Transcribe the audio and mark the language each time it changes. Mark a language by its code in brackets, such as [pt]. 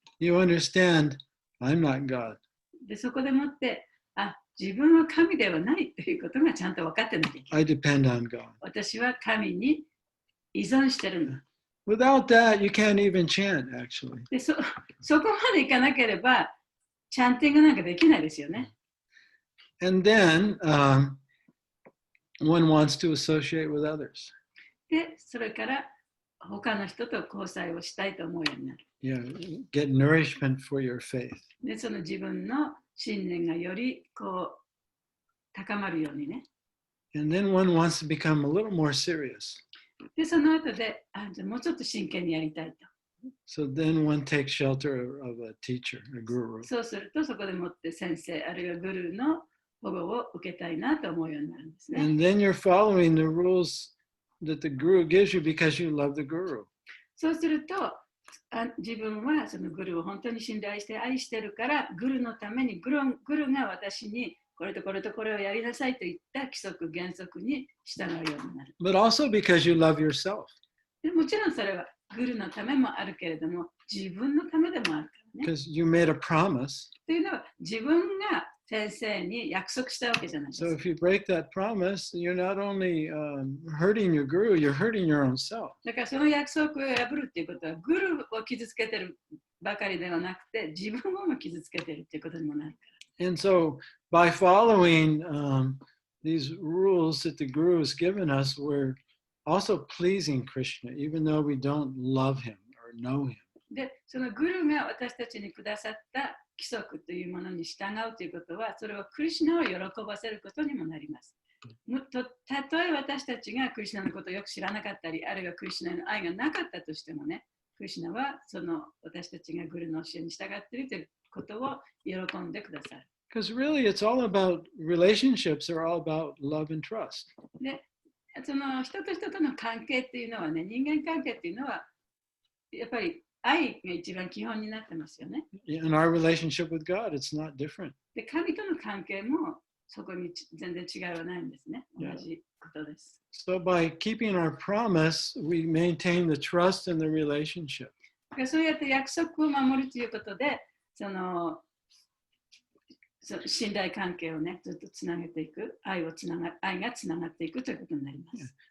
[en] You understand, I'm not God. [ja] で、そこでもって、自分は神ではないということがちゃんと分かってなきゃいけない。 [en] I depend on God. [ja] 私は神に依存してるんだ。 [en] Without that, you can't even chant, actually. [ja] で、そこまでいかなければ、チャンティングなんかできないですよね。 [en] And then one wants to associate with others. [ja] で、それから他の人と交際をしたいと思うようになる。 [en] Yeah, get nourishment for your faith. [ja] で、その自分の信念がよりこう高まるようにね。 [en] And then one wants to become a little more serious. [ja] で、その後で、じゃあもうちょっと真剣にやりたいと。 [en] So then one takes shelter of a teacher, a guru. [ja] そうすると、そこでもって先生、あるいはグルーの保護を受けたいなと思うようになるんですね。 [en] And then you're following the rules that the guru gives you because you love the guru. [ja] そうすると、自分はそのグルーを本当に信頼して愛してるから、グルーのためにグルーが私にこれとこれとこれをやりなさいといった規則原則に従うようになる。 [en] But also because you love yourself. [ja] でもちろんそれはグルーのためもあるけれども、自分のためでもあるからね。 [en] Because you made a promise. [ja] というのは、自分が先生に約束したわけじゃないですか。 [en] So if you break that promise, you're not only hurting your guru, you're hurting your own self. [ja] だからその約束を破るっていうことは、グルーを傷つけてるばかりではなくて、自分をも傷つけてるっていうことにもなるから。 [en] And so by following these rules that the guru has given us, we're also pleasing Krishna, even though we don't love him or know him. [ja] で、そのグルーが私たちにくださった規則というものに従うということは、それはクリシュナを喜ばせることにもなります。たとえ私たちがクリシュナのことをよく知らなかったり、あるいはクリシュナの愛がなかったとしてもね、クリシュナはその私たちがグルーの教えに従っているということを喜んでくださる。 [en] Because really it's all about relationships are all about love and trust. [ja] で、その人と人との関係っていうのはね、人間関係っていうのは、やっぱり愛が一番基本になってますよね。 [en] In our relationship with God, it's not different. [ja] で、神との関係もそこに全然違いはないんですね。同じことです。 [en] So by keeping our promise, we maintain the trust in the relationship. [ja] そうやって約束を守るということで、信頼関係をね、ずっとつなげていく、愛がつながっていくということになります。